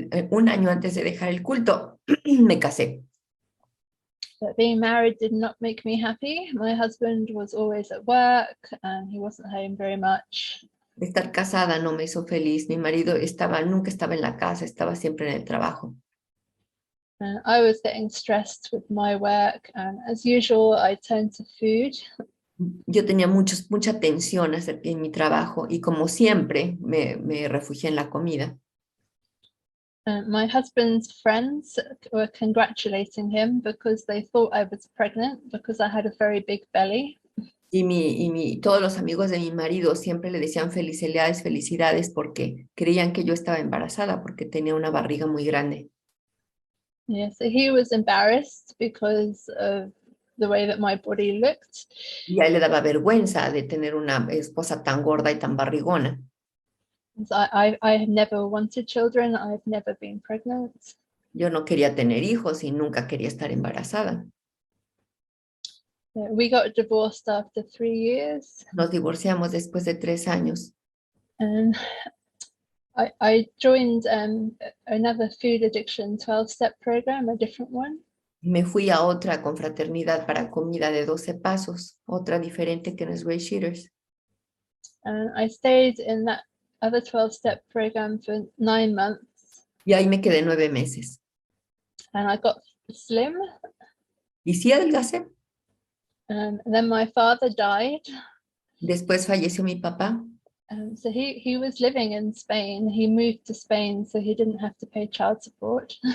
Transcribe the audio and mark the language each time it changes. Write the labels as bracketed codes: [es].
[es] Un año antes de dejar el culto, me casé. [en] But being married did not make me happy. My husband was always at work and he wasn't home very much. [es] Estar casada no me hizo feliz. Mi marido nunca estaba en la casa, estaba siempre en el trabajo. [en] I was getting stressed with my work, and as usual, I turned to food. [es] Yo tenía mucha tensión en mi trabajo y como siempre me refugié en la comida. [en] My husband's friends were congratulating him because they thought I was pregnant because I had a very big belly. [es] Todos los amigos de mi marido siempre le decían felicidades, felicidades, porque creían que yo estaba embarazada, porque tenía una barriga muy grande. [en] Yeah, so he was embarrassed because of the way that my body looked. [es] Y a él le daba vergüenza de tener una esposa tan gorda y tan barrigona. [en] So I have never wanted children. I've never been pregnant. [es] Yo no quería tener hijos y nunca quería estar embarazada. [en] We got divorced after 3 years. [es] Nos divorciamos después de 3 años. [en] And I joined another food addiction 12-step program, a different one. [es] Me fui a otra confraternidad para comida de 12 pasos, otra diferente que no es GreySheeters. [en] And I stayed in that other 12-step program for 9 months. [es] Y ahí me quedé 9 meses. [en] And I got slim. [es] Y sí adelgacé. [en] And then my father died. [es] Después falleció mi papá. [en] So he was living in Spain. He moved to Spain so he didn't have to pay child support.